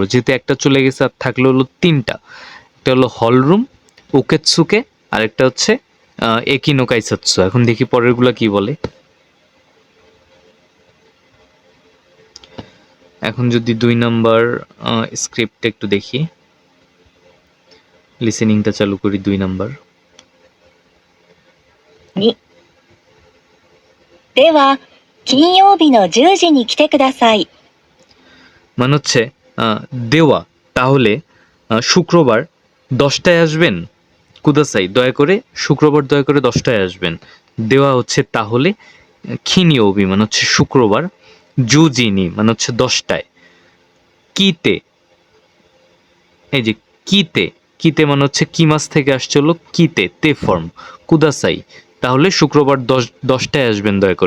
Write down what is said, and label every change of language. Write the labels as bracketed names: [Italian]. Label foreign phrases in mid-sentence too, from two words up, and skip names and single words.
[Bangla] যেহেতু একটা চলে গেছে আর থাকলে হলো তিনটা। একটা হলো হলরুম, ওকেতসুকে, আর একটা হচ্ছে [Japanese] 駅の 改札. [Bangla] এখন দেখি পরেরগুলা কি বলে। এখন যদি 2 নাম্বার স্ক্রিপ্ট একটু দেখি, লিসেনিংটা চালু করি 2 নাম্বার। [Japanese] 2、では、金曜日の10時に来てください。 [Bangla] মানে হচ্ছে দেওয়া, তাহলে শুক্রবার 10টায় আসবেন। কুদাসাই, দয়া করে শুক্রবার দয়া করে 10টায় আসবেন। দেওয়া হচ্ছে তাহলে, খিনিওবি মানে হচ্ছে শুক্রবার, জুজিনি মানে হচ্ছে 10টায়, কিতে, এই যে কিতে, কিতে মানে হচ্ছে কি মাস থেকে আসছে হলো কিতে, তে ফর্ম, কুদাসাই, তাহলে শুক্রবার 10টায় আসবেন দয়া করে।